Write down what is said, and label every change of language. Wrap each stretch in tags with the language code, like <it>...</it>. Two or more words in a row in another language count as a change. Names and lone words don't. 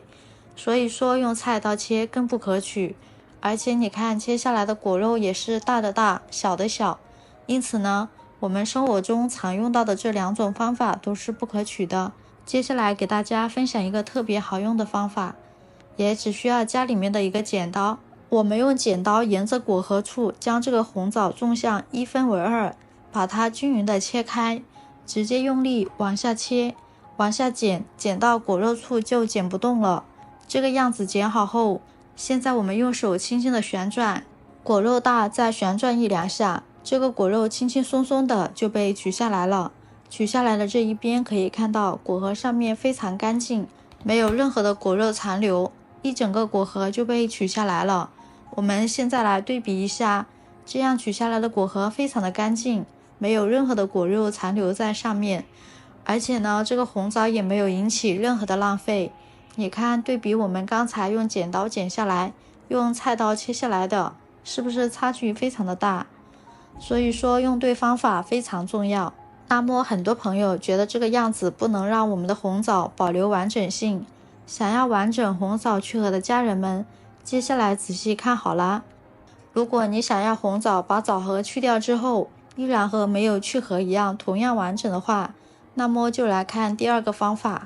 <zh>所以說用菜刀切更不可取，而且你看切下來的果肉也是大的大，小的小。因此呢，我們生活中常用到的这2種方法都是不可取的。接下来給大家分享一個特別好用的方法，也只需要家裡面的一個剪刀，我們用剪刀沿着果核處將這個紅棗縱向1分為2，把它均勻的切開，直接用力往下切，往下剪，剪到果肉處就剪不動了。這個樣子剪好後，現在我們用手輕輕的旋轉，果肉大再旋轉1、2下，這個果肉輕輕鬆鬆的就被取下來了。取下來的這一邊可以看到果核上面非常乾淨，沒有任何的果肉殘留。一整個果核就被取下來了。我們現在來對比一下，這樣取下來的果核非常的乾淨，沒有任何的果肉殘留在上面，而且呢，這個紅棗也沒有引起任何的浪費。你看，對比我們剛才用剪刀剪下來，用菜刀切下來的，是不是差距非常的大？所以說，用對方法非常重要。那麼很多朋友覺得這個樣子不能讓我們的紅棗保留完整性。想要完整紅棗去核的家人們，接下來仔細看好啦。如果你想要紅棗把棗核去掉之後，依然和沒有去核一樣同樣完整的話，那麼就來看第2個方法。</zh>